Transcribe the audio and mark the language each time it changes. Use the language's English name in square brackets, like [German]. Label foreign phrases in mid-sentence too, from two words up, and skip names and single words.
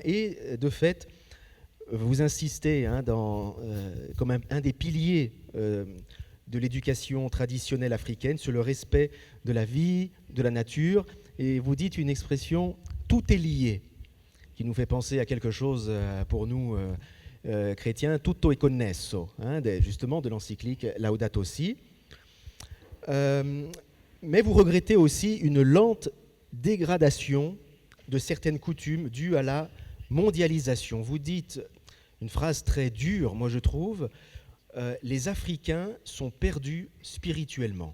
[French] Et de fait, vous insistez comme un des piliers de l'éducation traditionnelle africaine sur le respect de la vie, de la nature. Et vous dites une expression « tout est lié », qui nous fait penser à quelque chose pour nous chrétiens, [Italian] tutto è connesso, [French] justement de l'encyclique Laudato Si. Mais vous regrettez aussi une lente dégradation de certaines coutumes dues à la mondialisation. Vous dites une phrase très dure, moi je trouve, les Africains sont perdus spirituellement.